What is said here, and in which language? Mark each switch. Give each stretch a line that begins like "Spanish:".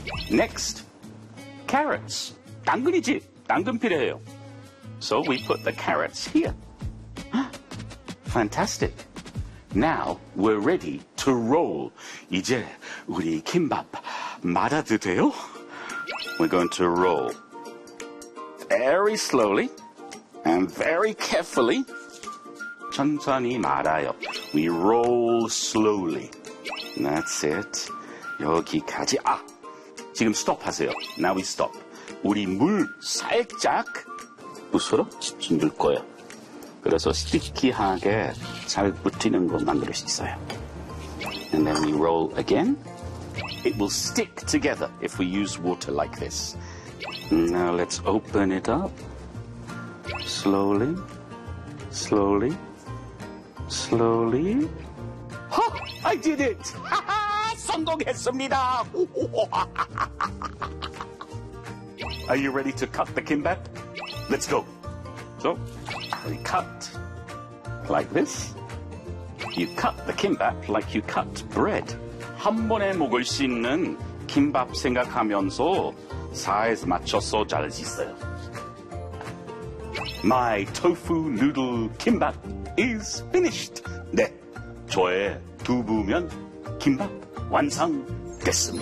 English: Next, carrots.
Korean: 당근이지. 당근 필요해요.
English: So we put the carrots here. Fantastic. Now we're ready to roll.
Korean: 이제 우리 김밥 말아도 돼요?
English: We're going to roll very slowly and very carefully.
Korean: 천천히 말아요.
English: We roll slowly. That's it.
Korean: 여기까지. 아, 지금 stop 하세요.
English: Now we stop.
Korean: 우리 물 살짝 붓으로 찢을 거예요. 그래서 스티키하게 잘 붙이는 거 만들 수 있어요.
English: And then we roll again. It will stick together if we use water like this. Now let's open it up. Slowly, slowly, slowly. Ha! I did it!
Korean: 성공했습니다!
English: Are you ready to cut the kimbap? Let's go! So, we cut like this. You cut the kimbap like you cut bread.
Korean: 한 번에 먹을 수 있는 김밥 생각하면서 사이즈 맞춰서 잘 짓어요.
English: My tofu noodle kimbap is finished.
Korean: 네, 저의 두부면 김밥 완성됐습니다.